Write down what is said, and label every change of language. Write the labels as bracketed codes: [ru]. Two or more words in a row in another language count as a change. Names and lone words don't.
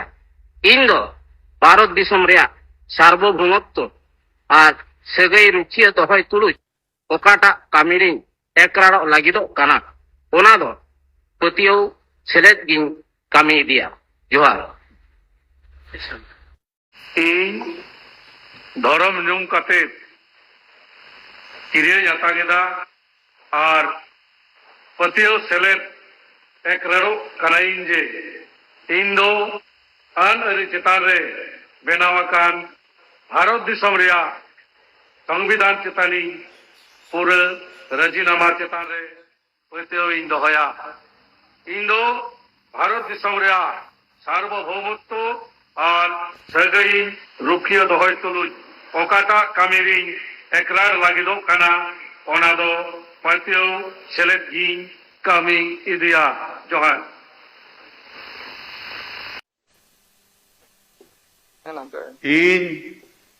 [sat] ᱤᱧ ᱫᱚ ᱵᱷᱟᱨᱚᱛ ᱫᱤᱥᱚᱢ ᱨᱮᱭᱟᱜ সার্বভৌমত্ব আর ᱥᱟᱹᱜᱟᱹᱭ ᱨᱩᱠᱷᱤᱭᱟᱹ ᱫᱚᱦᱚᱭ ᱛᱩᱞᱩᱡ ᱚᱠᱟᱴᱟᱜ ᱠᱟᱹᱢᱤ ᱨᱤᱧ ᱮᱠᱨᱟᱨᱚᱜ ᱞᱟᱹᱜᱤᱫᱚᱜ ᱠᱟᱱᱟ ᱚᱱᱟ ᱫᱚ ᱯᱟᱹᱛᱭᱟᱹᱣ ᱥᱮᱞᱮᱫ ᱜᱤᱧ ᱠᱟᱹᱢᱤ ᱤᱫᱤᱭᱟ। ᱡᱚᱦᱟর। ᱤᱧ ᱫᱷᱚᱨᱚᱢ ᱧᱩᱢ ᱠᱟᱛᱮ ᱠᱤᱨᱟᱹᱧ ᱟᱛᱟᱝᱮᱫᱟ ᱟᱨ ᱯᱟᱹᱛᱭᱟᱹᱣ ᱥᱮᱞᱮᱫ ᱮᱠᱨᱟᱨᱚᱜ ᱠᱟᱱᱟᱧ ᱡᱮ ᱤᱧ ᱫᱚ ᱟᱹᱱ ᱟᱹᱨᱤ ᱪᱮᱛᱟᱱ ᱨᱮ ᱵᱮᱱᱟᱣ ᱟᱠᱟᱱ ᱵᱷᱟᱨᱚᱛ ᱫᱤᱥᱚᱢ ᱨᱮᱭᱟᱜ সংবিধান চেতানিᱧ ᱯᱩᱨᱟᱹ ᱨᱟᱡᱤᱱᱟᱢᱟ চেতান ᱨᱮ ᱯᱟᱹᱛᱭᱟᱹᱣ ᱤᱧ ᱫᱚᱦᱚᱭᱟ। ᱤᱧ ᱫᱚ ᱵᱷᱟᱨᱚᱛ ᱫᱤᱥᱚᱢ ᱨᱮᱭᱟᱜ সার্বভৌমত্ব আর ᱥᱟᱹᱜᱟᱹᱭ ᱨᱩᱠᱷᱤᱭᱟᱹ ᱫᱚᱦᱚᱭ ᱛᱩᱞᱩᱡ ᱚᱠᱟᱴᱟᱜ ᱠᱟᱹᱢᱤ ᱨᱤᱧ ᱮᱠᱨᱟᱨ ᱞᱟᱹᱜᱤᱫᱚᱜ ᱠᱟᱱᱟ ᱚᱱᱟ ᱫᱚ ᱯᱟᱹᱛᱭᱟᱹᱣ ᱥᱮᱞᱮᱫ ᱜᱤᱧ ᱠᱟᱹᱢᱤ ᱤᱫᱤᱭᱟ। ᱡᱚᱦᱟᱨ। ᱤᱧ